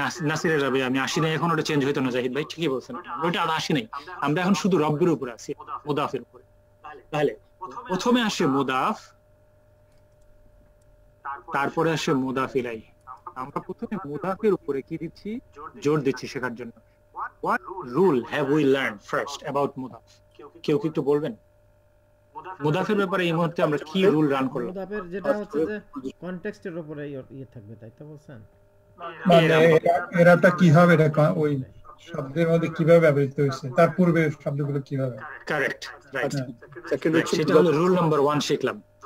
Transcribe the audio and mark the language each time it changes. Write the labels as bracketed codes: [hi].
[bn] নাসিরের রবে আমি আসি নাই, এখন ওটা চেঞ্জ হইতো না। জাহিদ ভাই ঠিকই বলছেন, ওটা আর আসি নাই, আমরা এখন শুধু রব্বের উপরে আছি, মুদাফের উপরে। তাহলে প্রথমে আসে মুদাফ, তারপরে আসে মুদাফ ইলাইহি। আমরা প্রথমে মুদাফের উপরে কি দিচ্ছি? জোর দিচ্ছি শেখার জন্য। [en] What rule have we learned first about মুদাফ? [bn] কেউ কি একটু বলবেন? মুদাফের ব্যাপারে এই মুহূর্তে আমরা কি রুল রান করলাম? মুদাফের যেটা হচ্ছে যে কনটেক্সটের উপরে থাকবে, তাই তো বলছেন? মানে এরাটা কি হবে, এটা ওই শব্দের মধ্যে কিভাবে ব্যবহৃত হয়েছে, তার পূর্বে শব্দগুলো কিভাবে। Correct, right. সেটা হলো রুল নাম্বার 1 শিখলাম।